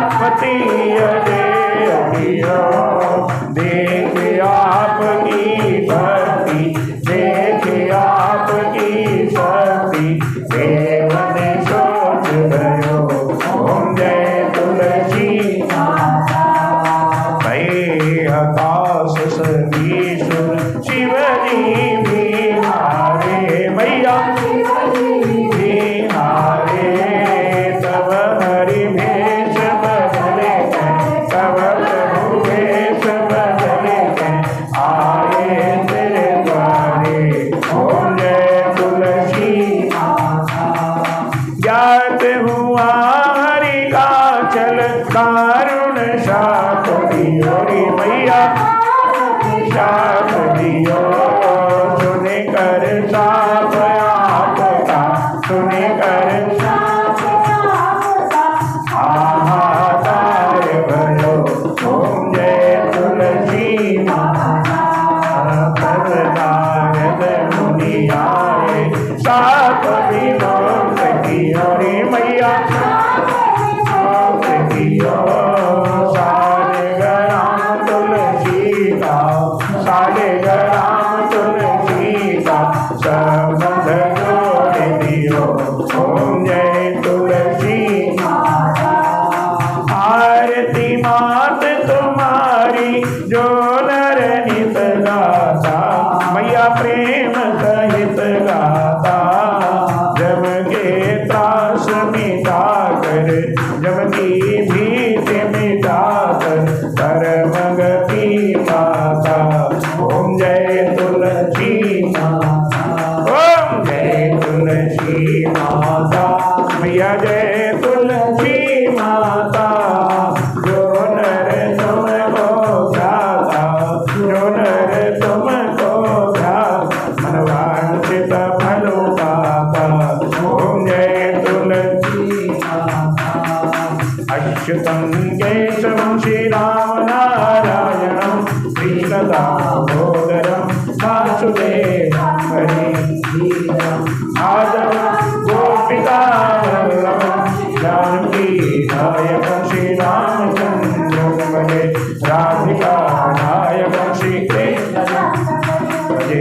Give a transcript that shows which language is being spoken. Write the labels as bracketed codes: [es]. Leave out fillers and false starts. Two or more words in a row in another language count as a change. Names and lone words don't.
[hi] अति अजय देख आपकी भक्ति, देख आपकी शक्ति, देव ने सोच गयो ओम जय तुलसी माता। भई आकाश सतीश्वर शिव जी भी हारे, मैया भी हारे, तब हरि भेष बदले तब प्रभु भेष बदले आए तेरे द्वारे ओम जय तुलसी माता। ज्ञात हुआ हरि का चल दारुण शाप दियो रे मैया, शाप दियो सुने कर साप आपका, सुने कर हाहाकार भयो ओम जय तुलसी माता। नारद मुनि आए साप विमोक्त कियो रे मैया, मोक्त कियो सारे गराम तुलसी का, सारे गराम तुलसी का संबंध जोड़ दियो ओम जय तुलसी माता। आरती मात तुम्हारी जो नर नित गाता, मैया प्रेम सहित गाता, जम के त्रास मिटा कर, जम की भीति मिटा कर, परम गति माता ओम जय तुलसी माता। ओम जय तुलसी माता, मैया जय तुलसी माता। जो नर तुमको ध्याता, जो नर तुमको ध्याता, मन वांछित फल पाता ओम जय तुलसी माता। [sa] अच्युतं केशवं श्रीराम नारायणं कृष्णदामोदरं वासुदेवं हरिं माधवं गोपिकावल्लभं जानकी नायकं श्रीरामचन्द्रं भजे, राधिका नायकं श्रीकृष्णं भजे।